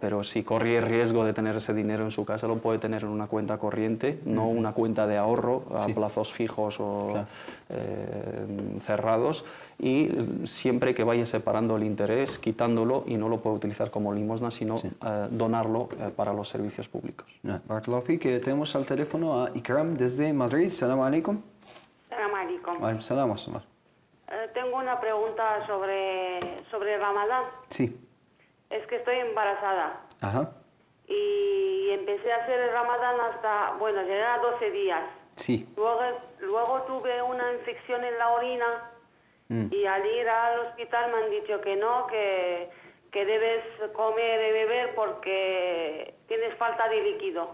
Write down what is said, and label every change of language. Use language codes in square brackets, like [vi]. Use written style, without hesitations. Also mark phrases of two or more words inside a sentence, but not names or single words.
[es] Pero si corre el riesgo de tener ese dinero en su casa, lo puede tener en una cuenta corriente, no una cuenta de ahorro a plazos fijos o cerrados, y siempre que vaya separando el interés, quitándolo, y no lo puede utilizar como limosna, sino donarlo para los servicios públicos. [ar] بارك الله فيك. [es] Tenemos al teléfono a Ikram desde Madrid. [ar] سلام عليكم. سلام عليكم. عليكم سلام. [es] Tengo una pregunta sobre Ramadán. Sí. Es que estoy embarazada. Ajá. Y empecé a hacer el Ramadán hasta, bueno, llegué a 12 días. Sí. Luego tuve una infección en la orina y al ir al hospital me han dicho que no, que debes comer y beber porque tienes falta de líquido.